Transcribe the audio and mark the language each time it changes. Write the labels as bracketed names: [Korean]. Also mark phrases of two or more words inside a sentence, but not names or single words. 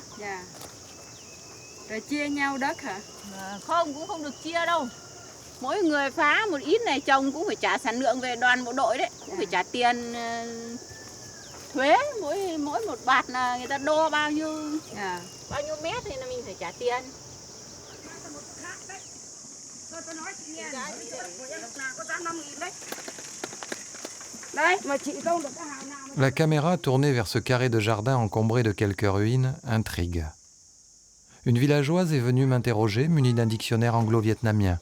[Vietnamese] Dạ. Rồi chia nhau đất hả? Không, cũng không được chia đâu. Mỗi người phá một ít này trồng cũng phải trả sản lượng về đoàn bộ đội đấy. Cũng phải trả tiền thuế, mỗi một bạt là người ta đo bao nhiêu mét thì là mình phải trả tiền. [French] La caméra tournée vers ce carré de jardin encombré de quelques ruines intrigue. Une villageoise est venue m'interroger, munie d'un dictionnaire anglo-vietnamien.